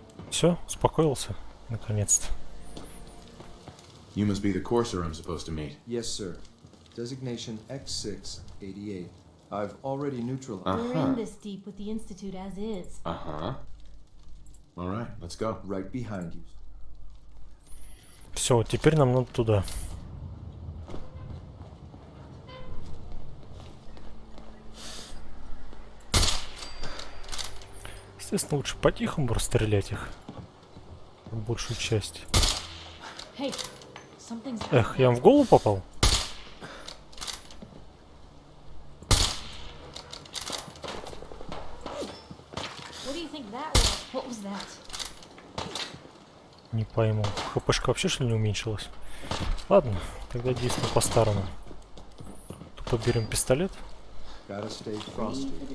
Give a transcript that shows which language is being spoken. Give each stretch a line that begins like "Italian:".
Russian: Все, успокоился, наконец-то.
English: You must be the corsair I'm supposed to meet. Yes, sir. Designation X688. I've already neutralized. We're in this deep with the Institute as is. Uh-huh. All right, let's go. Right behind you.
Russian: Все, вот теперь нам надо туда. Естественно, лучше по-тихому расстрелять их. Большую часть.
English: Hey, something's
Russian: Эх, я им в голову попал?
English: What do you think that was? What was that?
Russian: Не пойму. ХПшка вообще что ли не уменьшилась? Ладно, тогда действуем по-старому. Тупо берем пистолет.
English: Gotta stay frosty.